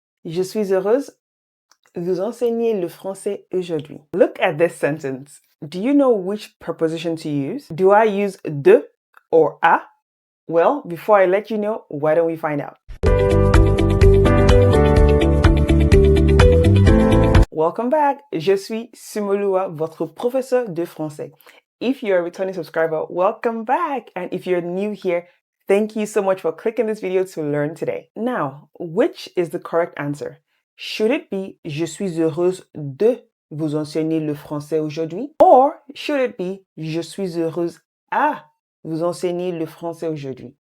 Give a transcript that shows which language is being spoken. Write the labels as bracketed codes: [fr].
[fr] Je suis heureuse de vous enseigner le français aujourd'hui. [en] Look at this sentence. Do you know which preposition to use? Do I use de or a? Well, before I let you know, why don't we find out? Welcome back. [fr] Je suis Sumolua, votre professeur de français. [en] If you're a returning subscriber, welcome back. And if you're new here, thank you so much for clicking this video to learn today. Now, which is the correct answer? [fr] Should it be Je suis heureuse de vous enseigner le français aujourd'hui? Or should it be Je suis heureuse à vous enseigner le français aujourd'hui?